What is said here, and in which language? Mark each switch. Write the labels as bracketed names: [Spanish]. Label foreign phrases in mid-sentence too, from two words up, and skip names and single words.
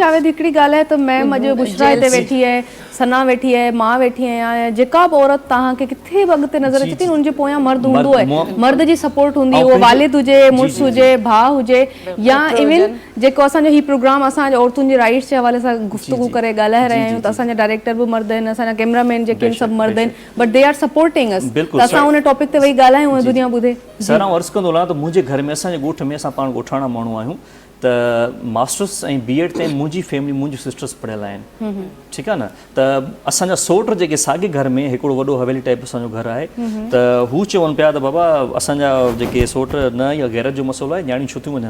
[Sindhi] जावेद हिकिड़ी ॻाल्हि आहे त मैम अॼु बुशरा हिते वेठी आहे, सना वेठी आहे, मां वेठी आहियां, जेका बि औरत तव्हांखे किथे बि अॻिते नज़र अचे थी उनजे पोयां मर्द हूंदो आहे, मर्द जी सपोर्ट हूंदी, उहो वालिद हुजे, मुड़ुसु हुजे, भाउ हुजे, या इवन जेको असांजो ही प्रोग्राम असां औरतुनि जे राइट्स जे हवाले सां गुफ़्तगू करे ॻाल्हाए रहिया आहियूं, त असांजा डायरेक्टर बि मर्द आहिनि, असांजा कैमरामैन जेके आहिनि सभु मर्द आहिनि, [English] But they are supporting us. [Sindhi] त असां उन टॉपिक ते वेही ॻाल्हायूं ऐं दुनिया ॿुधे। सर आउं अर्ज़ु कंदो हलां त मुंहिंजे घर में असांजे ॻोठ में असां पाण ॻोठाणा माण्हू आहियूं, त मास्टर्स ऐं B.Ed ताईं मुंहिंजी फैमिली मुंहिंजी सिस्टर्स पढ़ियल आहिनि। ठीकु आहे न? त असांजा सोट जेके साॻे घर में हिकिड़ो वॾो हवेली टाइप असांजो घरु आहे, त हू चवनि पिया त बाबा असांजा जेके सोट न या गैरत जो मसइलो आहे, न्याणियूं छो थियूं वञनि।